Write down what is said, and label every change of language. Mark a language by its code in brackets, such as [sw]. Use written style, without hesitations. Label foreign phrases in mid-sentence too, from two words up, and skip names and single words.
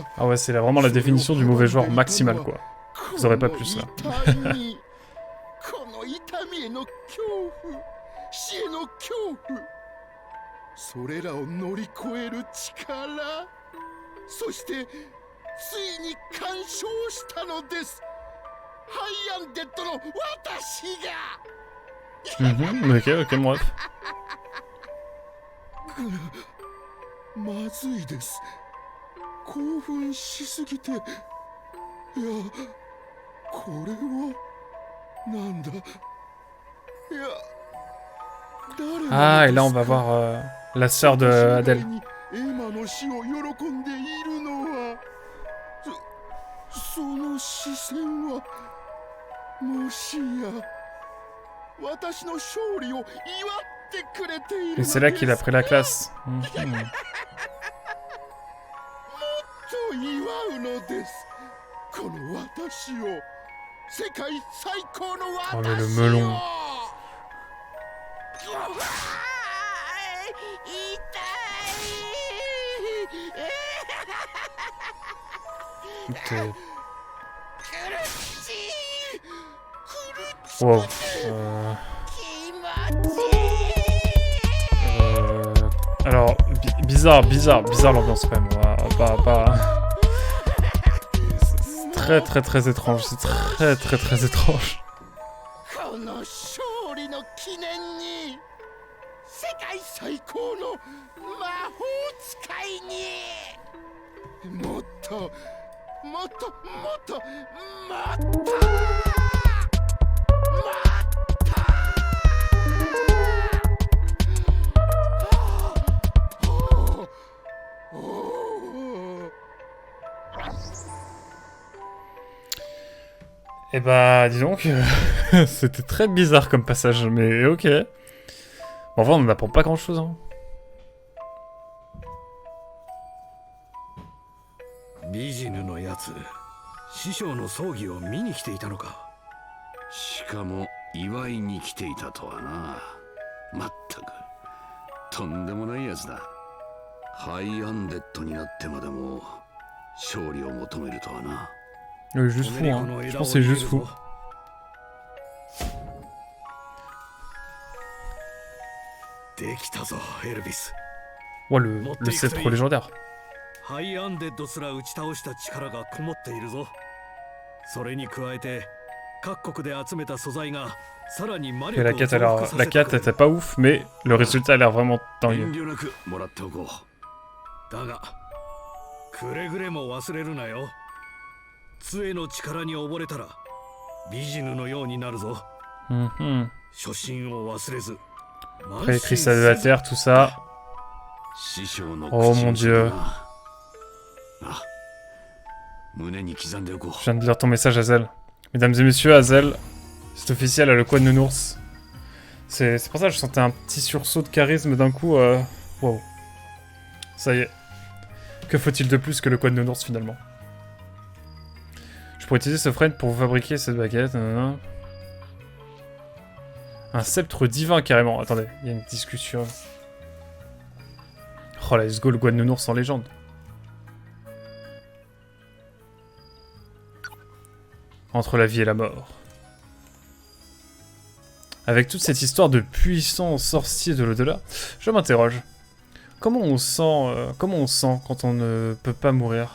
[fr] Ah ouais, c'est vraiment la définition du mauvais joueur maximal, quoi. Vous aurez pas plus là. [ja] この痛みへの恐怖、死への恐怖、それらを乗り越える力、そしてついに完勝したのです。ハイアンデッドの私が。 [fr] Ok, bref. [ja] まずいです。興奮しすぎて。いや、これはなんだ。いや、 [fr] Ah, et là on va voir la sœur de Adèle. [ja] エマの死を喜んでいるのは、その視線はもしや私の勝利を祝ってくれているのです。 [fr] Et c'est là qu'il a pris la classe. [ja] もっと祝うのです。この私を、世界最高の私を。 [fr] Oh mais le melon. Wow. Alors, bizarre l'ambiance quand même. Pas... C'est très très très étrange. C'est très très très étrange. [ja] この勝利の記念に世界最高の魔法使いにもっともっともっともっともっと [fr] Eh bah, dis donc, c'était très bizarre comme passage, mais ok. Bon, en vrai, on n'en apprend pas grand-chose, hein. [ja] ビジヌのやつ師匠の葬儀を見に来ていたのか。しかも祝いに来ていたとはな。まったくとんでもないやつだ。ハイアンデッドになってまでも勝利を求めるとはな。 [fr] Juste fou, hein. Je pense que c'est juste fou. [ja] できたぞエルビス。 [fr] Ouais, le sceptre légendaire. [ja] ハイアンデッドすら打ち倒した力がこもっているぞ。それに加えて各国で集めた素材がさらに魔 [fr] Et [ja] 力 [fr] la [ja] を [fr] quête, [ja] 増 [fr] alors, [ja] 幅さ [fr] la [ja] せて [fr] quête [ja] くれ [fr] était pas ouf, mais le résultat a l'air vraiment [ja] 遠 [fr] dingue. [ja] 慮なくもらっておこう。だがくれぐれも忘れるなよ。杖の力に溺れたらビジヌのようになるぞ。 Mhm. 初心を忘れず [fr] Après, cristal de la terre, tout ça. [ja] 師匠の [fr] Oh [ja] 口 [fr] mon [ja] に [fr] dieu. [ja] あ、胸に刻んでおこう。 [fr] Je viens de lire ton message, Hazel. Mesdames et messieurs, Hazel, c'est officiel, elle a le quoi de nounours. C'est pour ça que je sentais un petit sursaut de charisme d'un coup. Wow. Ça y est. Que faut-il de plus que le quoi de nounours finalement? Je pourrais utiliser ce friend pour vous fabriquer cette baguette. Un sceptre divin carrément. Attendez, il y a une discussion. [en] Oh let's go, [fr] le quoi de nounours en légende. Entre la vie et la mort. Avec toute cette histoire de puissants sorciers de l'au-delà, je m'interroge. Comment on sent quand on ne peut pas mourir?